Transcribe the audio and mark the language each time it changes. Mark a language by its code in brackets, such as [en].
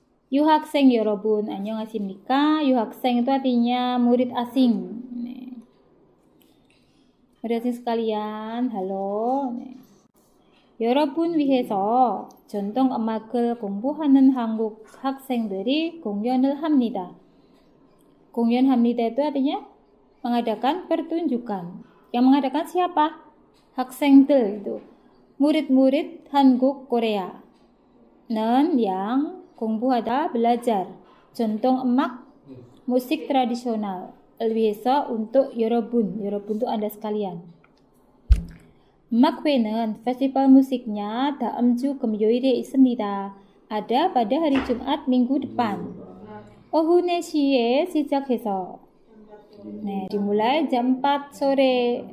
[ko] 유학생 여러분, 안녕하십니까? [id] 유학생 itu artinya murid asing. 네. Murid asing sekalian, halo. 네. [ko] 여러분 위해서 전통 음악을 공부하는 한국 학생들이 공연을 합니다. [id] 공연합니다 itu artinya mengadakan pertunjukan. Yang mengadakan siapa? 학생들 itu. Murid-murid 한국 Korea. 는 yang 공부하다 belajar. [ko] 전통 음악 [id] musik tradisional. [ko] 위해서 untuk 여러분. [id] 여러분 itu Anda sekalian. [ko] 막회는 [id] festival musiknya dalam [ko] 주 금요일에 있습니다. [id] Ada pada hari Jumat minggu depan. [ko] 오후 4시에 시작해서 [id] dimulai jam 4 sore.